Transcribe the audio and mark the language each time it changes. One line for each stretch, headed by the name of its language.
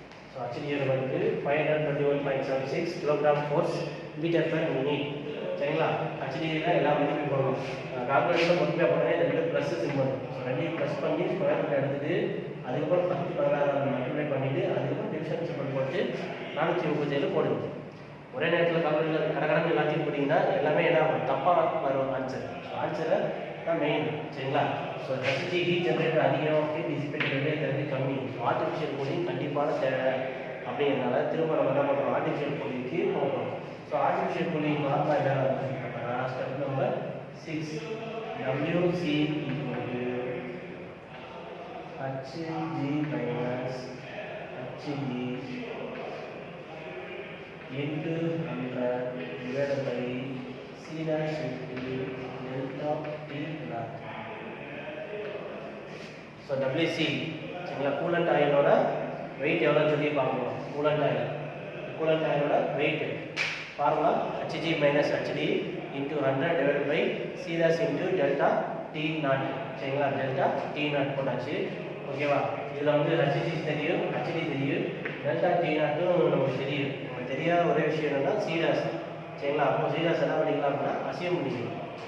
English: So HDயோட
Tamil: வந்து
English: 521.76 kilogram force meter per minute.
Tamil: சரிங்களா? HDல எல்லா மதிப்பும் போடணும். கால்குலேட்டர்ல மொத்தமே போடுறேன். ரெண்டு ப்ளஸ் சிம்பிள். ஸோ ரெண்டையும் ப்ளஸ் பண்ணி ஸ்கொயர் ரூட் எடுத்துட்டு அதுக்கப்புறம் 10 16 மல்டிப்ளை பண்ணிட்டு அதுக்கப்புறம் டிவிஷன் சிம்பிள் போட்டு 437 போடுங்க. ஒரே நேரத்தில் கால்குலேட்டர் கடற்கடன்னு எல்லாத்தையும் போட்டிங்கன்னா எல்லாமே என்ன தப்பாக வரும் ஆன்சர். ஸோ ஆன்சரை தான் மெயின், சரிங்களா? ஸோ ஹெச்டி ஹீட் ஜென்ரேட்டர் அதிகம், ஹீட் டிசிபேட்டட் தண்ணி கம்மி. ஸோ ஆர்டிஃபிஷியல் கூலிங் கண்டிப்பான தேவை அப்படிங்கிறனால திரும்ப நம்ம என்ன பண்ணுறோம், ஆர்டிஃபிஷியல் கூலிங்க்கு போகிறோம்.
English: so artificial cooling formula
Tamil: என்ன அப்படின்னா
English: Step number 6 WC equal to HG minus HG into 100 divided by C dash into delta T naught.
Tamil: So WC சரிங்களா? கூலண்ட் ஆயிலோட வெயிட் எவ்வளோன்னு சொல்லி பார்க்கணும்.
English: Coolant ஆயிலோட weight formula HG minus HD into 100 divided by C dash into delta T naught.
Tamil: சரிங்களா?
English: delta T naught
Tamil: போட்டாச்சு. ஓகேவா? இதில் வந்து HG தெரியும், HD தெரியும், delta T nauட்டும் நமக்கு தெரியும். நமக்கு தெரியாத ஒரே விஷயம் என்னன்னா C dash. சரிங்களா? அப்போ C dash என்ன பண்ணிக்கலாம் அப்படின்னா அசியூம் பண்ணிக்கலாம்.